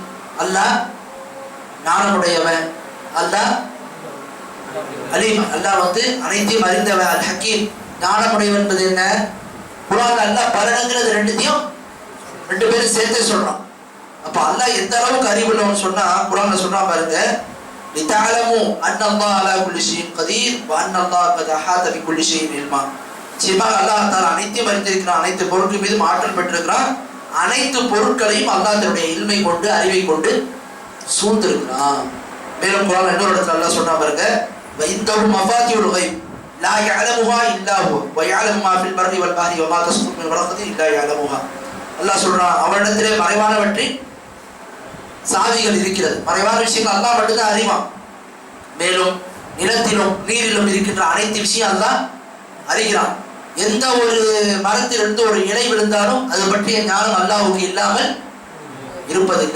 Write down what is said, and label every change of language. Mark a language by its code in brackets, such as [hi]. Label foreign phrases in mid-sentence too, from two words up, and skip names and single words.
[ta] அல்லாஹ் ஞானமுடையவன், அல்லாஹ் அலீம். அல்லாஹ் அனைத்தையும் அறிந்தவன், அல் ஹக்கீம் ஞானமுடையவன் என்பது என்ன, குர்ஆன்ல அல்லாஹ் பல இடங்கள்ல இது ரெண்டுத்தையும் ரெண்டு பேரும் சேர்த்தே சொல்றான். அப்ப அல்லாஹ் எந்த அளவுக்கு அறிவுள்ளவன் சொன்னா குர்ஆன்ல சொல்றான் பாருங்க, [ar] لِتَعْلَمُوا أَنَّ اللَّهَ عَلَى كُلِّ شَيْءٍ قَدِيرٌ وَأَنَّ اللَّهَ قَدْ أَحَاطَ بِكُلِّ شَيْءٍ عِلْمًا. [ta] நிச்சயமாக அல்லாஹ் தஆலா அனைத்தையும் அறிந்திருக்கிறான், அனைத்து பொருட்கள் மீதும் ஆற்றல் பெற்றிருக்கிறான், அனைத்து பொருட்களையும் அல்லாஹ் தன்னுடைய இல்மை கொண்டு, அறிவை கொண்டு சூழ்ந்திருக்கிறான். மேலும் குர்ஆன்ல இன்னொரு இடத்துல அல்லாஹ் சொல்றான் பாருங்க, [ar] وَإِنْدَهُ مَفَاتِحُ الْغَيْبِ لَا يَعْلَمُهَا إِلَّا هُوَ وَيَعْلَمُ مَا فِي الْبَرِّ وَالْبَحْرِ وَمَا تَسْقُطُ مِنْ وَرَقَةٍ إِلَّا يَعْلَمُهَا. [ta] அல்லாஹ் சொல்றான், அவனிடத்திலே மறைவானவற்றின் சாவிகள் இருக்கிறது, மறைவான விஷயங்கள் அல்லாஹ் மட்டும்தான் அறிவான். மேலும் நிலத்திலும் நீரிலும் இருக்கின்ற அனைத்து விஷயம் அல்லாஹ் அறிகிறான். எந்த ஒரு மரத்திலிருந்து ஒரு இலை விழுந்தாலும் அது பற்றிய ஞானம் அல்லாஹ்வுக்கு இல்லாமல் இருப்பதில்லை.